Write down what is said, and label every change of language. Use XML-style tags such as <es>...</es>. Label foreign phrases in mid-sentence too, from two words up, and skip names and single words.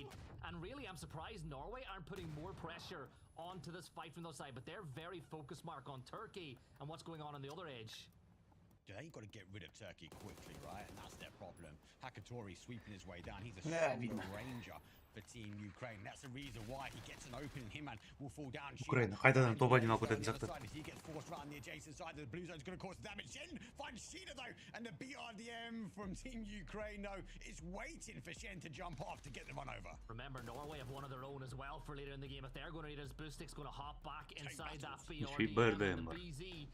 <en>And really, I'm surprised Norway aren't putting more pressure onto this fight from the other side. But they're very focused, Mark, on Turkey and what's going on the other edge. They've got to get rid of Turkey quickly, right? And that's their problem. Hakatori sweeping his way down. He's a strong ranger for Team Ukraine. That's the reason why he gets an opening. Himan will fall down.</en> <kk>Ukraina қайтадан топ-1 алып кететін сияқты.</kk> <en>He gets forced around the adjacent side. The blue zone's going to cause damage. Shen finds Sheena though, and the BRDM from Team Ukraine though is waiting for Shen to jump off to get the run over. Remember, Norway have one of their own as well for later in the game. If they're going to need his boost, it's going to hop back inside that BRDM and the BZ.</en>